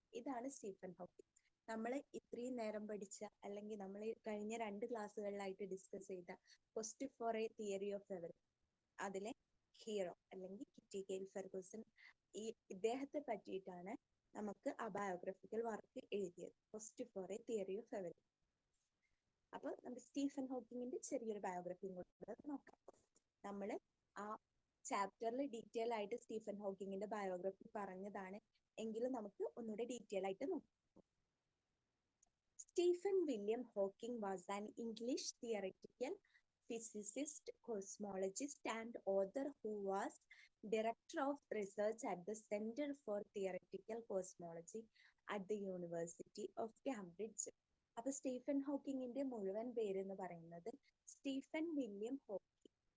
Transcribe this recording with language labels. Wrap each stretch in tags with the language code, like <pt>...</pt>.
<ml>ഇതാണ് Stephen Hawking. നമ്മൾ ഇത്രയും നേരം പഠിച്ച, അല്ലെങ്കിൽ നമ്മൾ കഴിഞ്ഞ 2 ക്ലാസ്സുകളിലായിട്ട് ഡിസ്കസ് ചെയ്ത question four A theory of everything, അതിലെ ഹീറോ അല്ലെങ്കിൽ കിറ്റി ഗെയിൽ ഫെർഗൂസൺ, ഇദ്ദേഹത്തെ പറ്റിയിട്ടാണ് നമുക്ക് ആ ബയോഗ്രഫിക്കൽ വർക്ക് എഴുതിയത്, question four A theory of everything. അപ്പൊ നമുക്ക് സ്റ്റീഫൻ ഹോക്കിങ്ങിന്റെ ചെറിയൊരു ബയോഗ്രഫിയും കൂടെ നോക്കാം. നമ്മൾ ആ ചാപ്റ്ററിൽ ഡീറ്റെയിൽ ആയിട്ട് സ്റ്റീഫൻ ഹോക്കിങ്ങിന്റെ ബയോഗ്രഫി പറഞ്ഞതാണ്, എങ്കിലും നമുക്ക് ഒന്നുകൂടെ ഡീറ്റെയിൽ ആയിട്ട് നോക്കാം.</ml> <en>Stephen William Hawking was an English theoretical physicist, cosmologist and author who was director of research at the Center for Theoretical Cosmology at the University of Cambridge.</en> <ml>അപ്പൊ Stephen ഹോക്കിങ്ങിന്റെ മുഴുവൻ പേരെന്ന് പറയുന്നത് സ്റ്റീഫൻ വില്യം ഹോക്കിംഗ്.</ml>